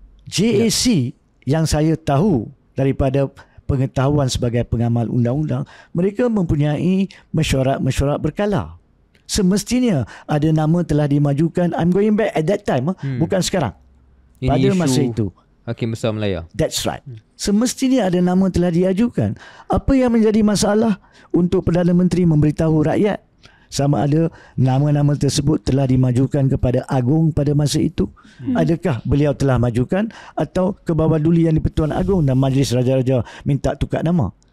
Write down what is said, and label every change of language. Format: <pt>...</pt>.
<ms>JAC yang saya tahu daripada pengetahuan sebagai pengamal undang-undang, mereka mempunyai mesyuarat-mesyuarat berkala. Semestinya ada nama telah dimajukan.</ms> <en>I'm going back at that time,</en> <ms>bukan sekarang. Ini pada masa itu Hakim Besar Malaya.</ms> <en>That's right.</en> <ms>Semestinya ada nama telah diajukan. Apa yang menjadi masalah untuk Perdana Menteri memberitahu rakyat sama ada nama-nama tersebut telah dimajukan kepada Agung pada masa itu? Adakah beliau telah majukan atau ke bawah duli Yang di-Pertuan Agong dan Majlis Raja-Raja minta tukar nama?</ms>